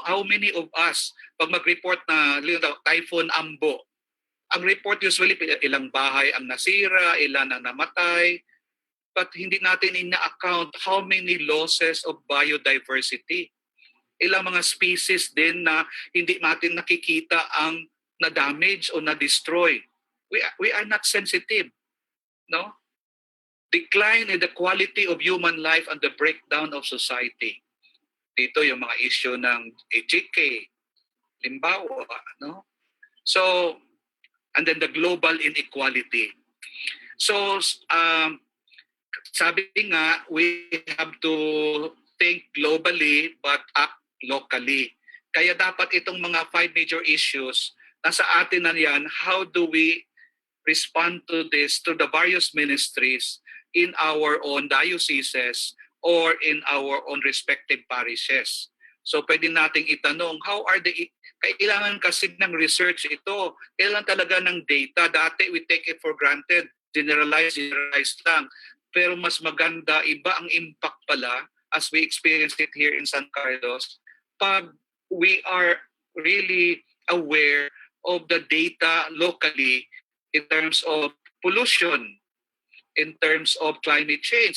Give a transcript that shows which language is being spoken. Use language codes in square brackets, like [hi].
[en] How many of us, [tl] pag mag-report na Typhoon Ambo, ang report usually ilang bahay ang nasira, ilan ang namatay, but hindi natin ina-account [en] how many losses of biodiversity. [tl] Ilang mga species din na hindi natin nakikita ang na-damage o na-destroy. [en] We are not sensitive, no? Decline in the quality of human life and the breakdown of society. [tl] Dito yung mga issue ng HK, limbawa, no? [en] So, and then the global inequality. So, [tl] sabi nga, [en] we have to think globally but act locally. [tl] Kaya dapat itong mga [en] 5 major issues, [tl] nasa atin na yan, [en] how do we respond to this, to the various ministries in our own dioceses or in our own respective parishes. [tl] So pwede nating itanong, kailangan kasi ng research ito, kailangan talaga ng data. [en] Dati we take it for granted, generalize lang. [tl] Pero mas maganda, iba ang impact pala [en] as we experience it here in San Carlos pag we are really aware of the data locally in terms of pollution, in terms of climate change.